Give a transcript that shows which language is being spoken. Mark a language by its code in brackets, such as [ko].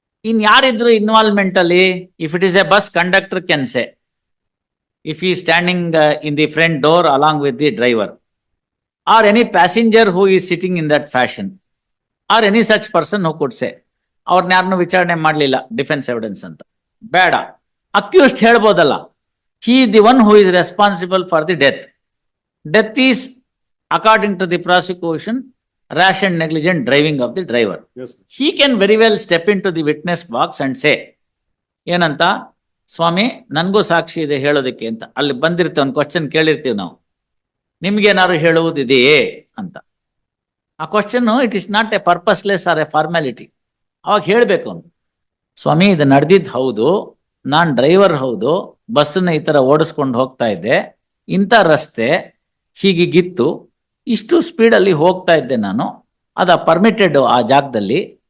[en] ಇನ್ [kn] ಯಾರಿದ್ರು involvement ಅಲ್ಲಿ? [en] If it is a bus conductor can say, if he standing in the front door along with the driver, or any passenger who is sitting in that fashion, or any such person who could say. [kn] ಅವ್ರನ್ನ ಯಾರನ್ನು ವಿಚಾರಣೆ ಮಾಡಲಿಲ್ಲ, defence evidence ಅಂತ ಬೇಡ. Accused ಹೇಳ್ಬೋದಲ್ಲ, [en] he the one who is responsible for the death. Death is, according to the prosecution, rash and negligent driving of the driver. Yes. He can very well step into the witness box and say, [kn] ಏನಂತ, ಸ್ವಾಮಿ ನನಗೂ ಸಾಕ್ಷಿ ಇದೆ ಹೇಳೋದಕ್ಕೆ ಅಂತ. ಅಲ್ಲಿ ಬಂದಿರ್ತೇವೆ, ಒಂದು question ಕೇಳಿರ್ತೀವಿ ನಾವು, ನಿಮ್ಗೇನಾದ್ರು ಹೇಳುವುದಿದೆಯೇ ಅಂತ. ಆ question [en] It is not a purposeless or a formality. [kn] ಅವಾಗ ಹೇಳ್ಬೇಕು ಅವನು, ಸ್ವಾಮಿ ಇದು ನಡೆದಿದ್ದು ಹೌದು, ನಾನು ಡ್ರೈವರ್ ಹೌದು, ಬಸ್ಸನ್ನ ಈ ಥರ ಓಡಿಸ್ಕೊಂಡು ಹೋಗ್ತಾ ಇದ್ದೆ, ಇಂಥ ರಸ್ತೆ ಹೀಗಿಗಿತ್ತು, ಇಷ್ಟು ಸ್ಪೀಡಲ್ಲಿ ಹೋಗ್ತಾ ಇದ್ದೆ ನಾನು, ಅದು ಪರ್ಮಿಟೆಡ್ ಆ ಜಾಗದಲ್ಲಿ.